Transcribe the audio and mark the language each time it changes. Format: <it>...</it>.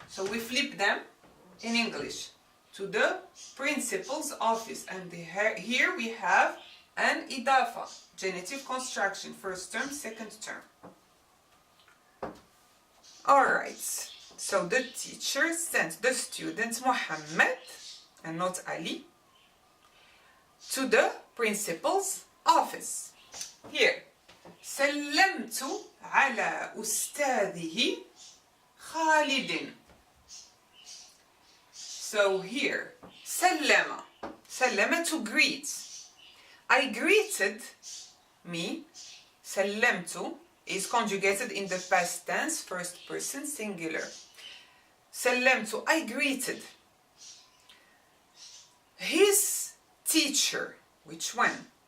<en>So we flip them in English. To the principal's office, and here we have an idafa, genitive construction, first term, second term. Alright, so the teacher sent the student Muhammad, and not Ali, to the principal's office. Here,</en> <ar>سلمت على أستاذه خالد.</ar> <en>So here, سلم to greet. I greeted, me, سلمت is conjugated in the past tense, first person singular. سلمت, I greeted his teacher. Which one?</en>